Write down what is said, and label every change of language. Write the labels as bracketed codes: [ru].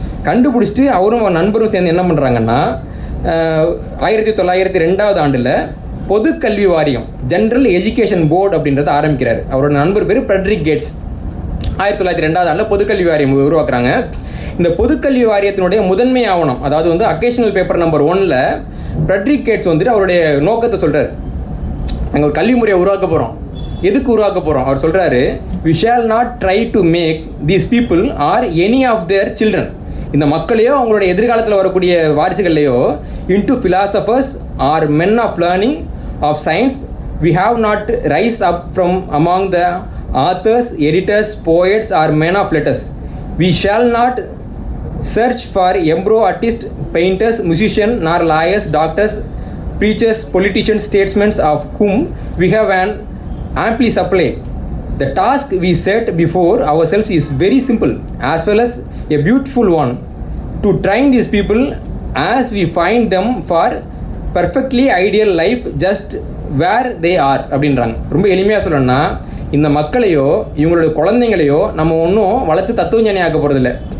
[ta] கண்டுபிடிச்சிட்டு அவரும் நண்பரும் சேர்ந்து என்ன பண்ணுறாங்கன்னா 1902 ஆண்டில் பொதுக்கல்வி வாரியம், ஜென்ரல் எஜுகேஷன் போர்டு அப்படின்றத ஆரம்பிக்கிறார். அவரோட நண்பர் பேர் ஃப்ரெட்ரிக் கேட்ஸ். 1902 ஆண்டில் பொதுக்கல்வி வாரியம் உருவாக்குறாங்க. இந்த பொதுக்கல்வி வாரியத்தினுடைய முதன்மை ஆவணம், அதாவது அக்கேஷனல் பேப்பர் நம்பர் 1ல் ஃப்ரெட்ரிக் கேட்ஸ் அவருடைய நோக்கத்தை சொல்கிறார். நாங்கள் ஒரு கல்வி முறையை உருவாக்க போகிறோம். எதுக்கு உருவாக்க போகிறோம்? [en] அவர் சொல்கிறாரு, we shall not try to make these people or any of their children, [ta] இந்த மக்களையோ அவங்களுடைய எதிர்காலத்தில் வரக்கூடிய வாரிசுகள்லையோ [en] into philosophers or men of learning of science. We have not rise up from among the authors, editors, poets or men of letters. We shall not search for embryo artists, painters, musicians, nor lawyers, doctors, preachers, politicians, statesmen, of whom we have an amply supply. The task we set before ourselves is very simple as well as a beautiful one, to train these people as we find them for perfectly ideal life just where they are அப்படின்றாங்க. [ta] ரொம்ப எளிமையாக சொல்லணும்னா இந்த மக்களையோ இவங்களுடைய குழந்தைங்களையோ நம்ம ஒன்றும் வளர்த்து தத்துவஞானி ஆக்க போகிறதில்ல.